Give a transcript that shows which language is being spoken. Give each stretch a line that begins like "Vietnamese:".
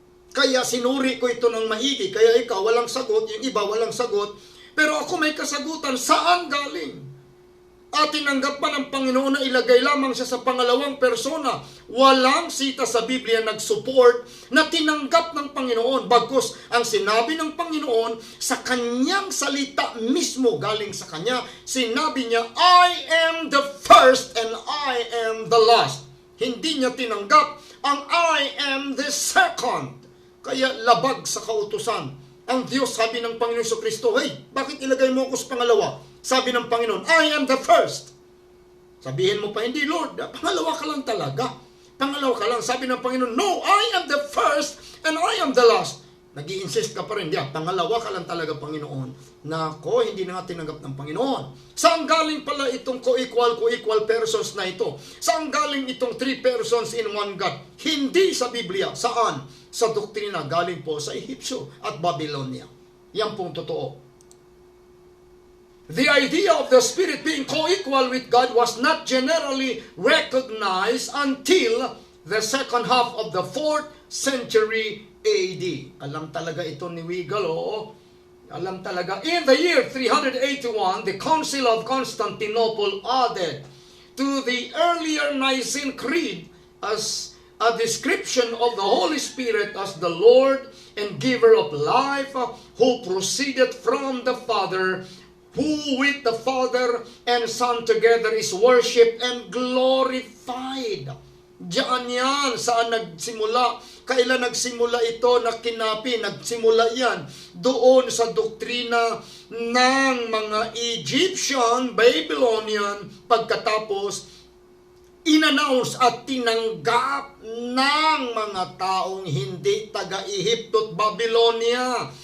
Filipino: Kaya sinuri ko ito ng maigi, kaya ikaw walang sagot, yung iba walang sagot, pero ako may kasagutan, saan galing? At tinanggap pa ng Panginoon na ilagay lamang siya sa pangalawang persona. Walang sita sa Biblia nag-support na tinanggap ng Panginoon. Bagkus ang sinabi ng Panginoon sa kanyang salita mismo galing sa kanya. Sinabi niya,
English: I am the first and I am the last.
Filipino: Hindi niya tinanggap ang
English: I am the second.
Filipino: Kaya labag sa kautusan. Ang Diyos, sabi ng Panginoon Kristo, hey, bakit ilagay mo ako sa pangalawa? Sabi ng Panginoon,
English: I am the first.
Filipino: Sabihin mo pa, hindi Lord, pangalawa ka lang talaga. Pangalawa ka lang. Sabi ng Panginoon, no,
English: I am the first and I am the last.
Filipino: Nag-i-insist ka pa rin, pangalawa ka lang talaga, Panginoon. Nako, hindi na nga tinanggap ng Panginoon. Saan galing pala itong co-equal persons na ito? Saan galing itong
English: three persons in one God?
Filipino: Hindi sa Biblia. Saan? Sa doktrina, galing po sa Ehipsyo at Babylonia. Yan pong totoo.
English: The idea of the Spirit being co-equal with God was not generally recognized until the second half of the 4th century AD.
Filipino: Alam talaga ito ni Wiegel, Alam talaga.
English: In the year 381, the Council of Constantinople added to the earlier Nicene Creed as a description of the Holy Spirit as the Lord and giver of life, who proceeded from the Father, who with the Father and Son together is worshipped and glorified.
Filipino: Diyan yan, saan nagsimula? Kailan nagsimula ito na kinapi? Nagsimula yan doon sa doktrina ng mga Egyptian, Babylonian, pagkatapos inannounce at tinanggap ng mga taong hindi taga-Ehipto at Babylonia.